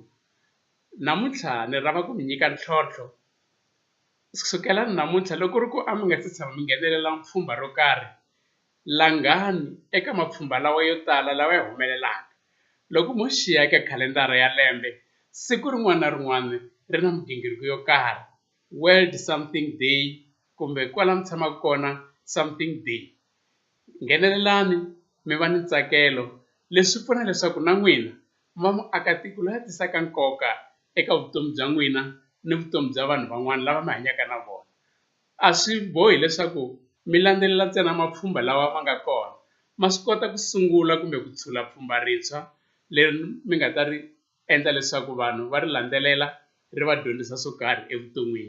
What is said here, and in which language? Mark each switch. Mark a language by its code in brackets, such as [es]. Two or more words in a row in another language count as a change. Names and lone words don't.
[ts] Namuntlha ni rhava ku mi nyika ntlhontlho. Kusukela namuntlha loko ri ku a mi nga si tshama mi nghenelela pfhumba ro karhi, langani eka mapfhumba lawa yo tala lawa ya humelelaka. Loko mo xiya eka khalendara ya lembe, siku rin'wana na rin'wana ri na migingiriko yo karhi, [en] World something day [ts] kumbe kwala mi tshamaka kona [en] something day. [ts] Nghenelelani mi va ni ntsakelo, leswi pfuna leswaku na n'wina mi va muakatiko loyi a tisaka nkoka eka vutomi bya n'wina ni vutomi bya vanhu van'wana lava mi hanyaka na vona. A swi bohi leswaku mi landzelela ntsena mapfhumba lawa ma nga kona, ma swi kota ku sungula kumbe ku tshula pfhumba rintshwa leri mi nga ta ri endla leswaku vanhu va ri landzelela ri va dyondzisa swo karhi evuton'wini.